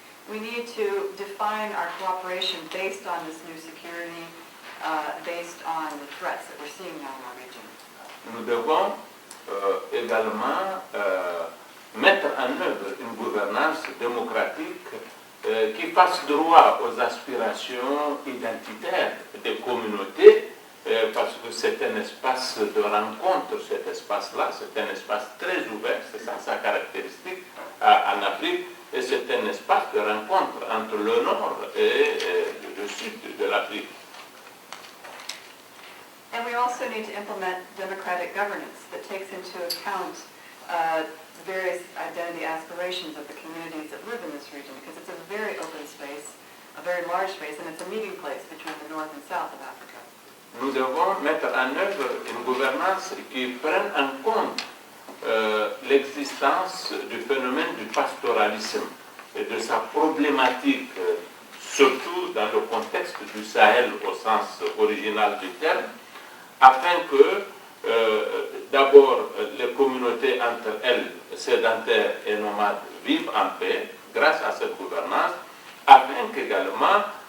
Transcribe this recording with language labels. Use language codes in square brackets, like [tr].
[en] We need to define our cooperation based on this new security, based on the threats that we're seeing now in our region. [fr] Nous devons également mettre en œuvre une gouvernance démocratique qui fasse droit aux aspirations identitaires des communautés, parce que c'est un espace de rencontre, cet espace-là, c'est un espace très ouvert, c'est ça sa caractéristique en Afrique, et c'est un espace de rencontre entre le nord et le sud de l'Afrique. [en] And we also need to implement democratic governance that takes into account various identity aspirations of the communities that live in this region, because it's a very open space, a very large space, and it's a meeting place between the north and south of Africa. [fr] Nous devons mettre en œuvre une gouvernance qui prenne en compte l'existence du phénomène du pastoralisme, et de sa problématique, surtout dans le contexte du Sahel au sens original du terme, afin que d'abord les communautés entre elles, sédentaires et nomades, vivent en paix grâce à cette gouvernance, afin qu'également